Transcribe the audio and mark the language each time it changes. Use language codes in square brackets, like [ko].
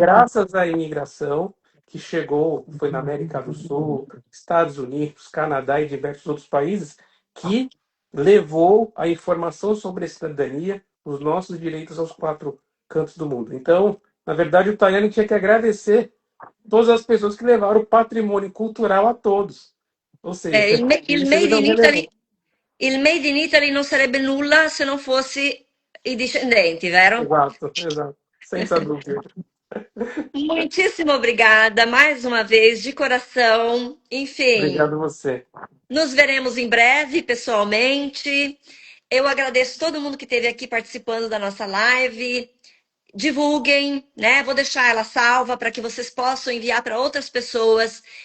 [pt] graças à imigração que chegou, foi na América do Sul, Estados Unidos, Canadá e diversos outros países, que levou a informação sobre a cidadania, os nossos direitos aos quatro cantos do mundo. Então, na verdade, o Tajani tinha que agradecer todas as pessoas que levaram o patrimônio cultural a todos. Ou seja, isso ele não relevou. [it] Il Made in Italy non sarebbe nulla se non fossi i discendenti, vero? [pt] Exato, exato. Sem dúvida. Muitíssimo obrigada mais uma vez, de coração. Enfim, Obrigado a você. nos veremos em breve, pessoalmente. Eu agradeço todo mundo que esteve aqui participando da nossa live. Divulguem, né? Vou deixar ela salva para que vocês possam enviar para outras pessoas.